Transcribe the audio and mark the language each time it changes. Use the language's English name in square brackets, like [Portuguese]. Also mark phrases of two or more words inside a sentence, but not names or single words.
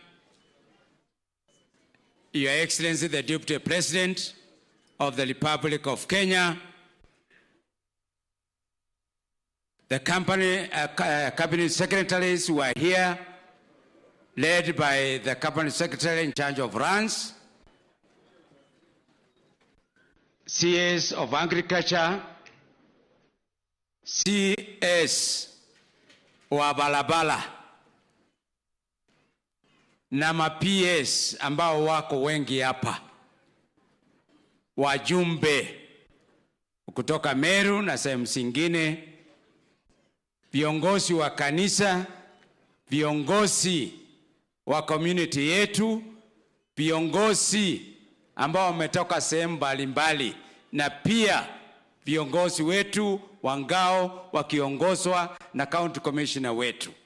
[English] Your Excellency, the Deputy President of the Republic of Kenya, the cabinet secretaries who are here, led by the cabinet secretary in charge of runs, CS of Agriculture, [Swahili] CS wa barabara na ma-PS ambao wako wengi hapa, wajumbe kutoka Meru na sehemu zingine, viongozi wa kanisa, viongozi wa community yetu, viongozi ambao wametoka sehemu mbalimbali, na pia viongozi wetu wa ngao wakiongozwa na [English] county commissioner [Swahili] wetu.